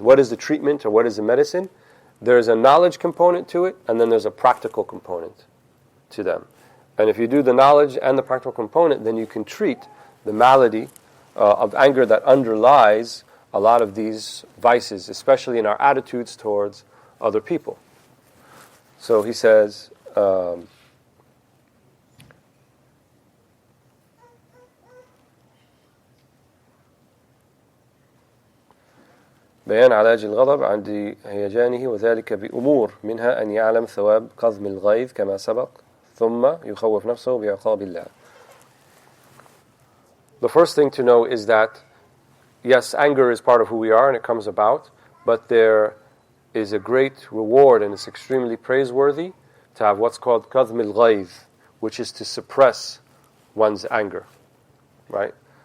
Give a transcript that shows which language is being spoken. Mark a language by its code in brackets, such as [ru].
[en] What is the treatment or what is the medicine? There's a knowledge component to it, and then there's a practical component to them. And if you do the knowledge and the practical component, then you can treat the malady of anger that underlies a lot of these vices, especially in our attitudes towards other people. So he says, [ar] بيان علاج الغضب عند هيجانه وذلك بأمور منها أن يعلم ثواب كظم الغيظ كما سبق ثم يخوف نفسه بعقاب الله. [en] The first thing to know is that yes, anger is part of who we are and it comes about, but there is a great reward and it's extremely praiseworthy to have what's called كظم الغيظ, which is to suppress one's anger, right?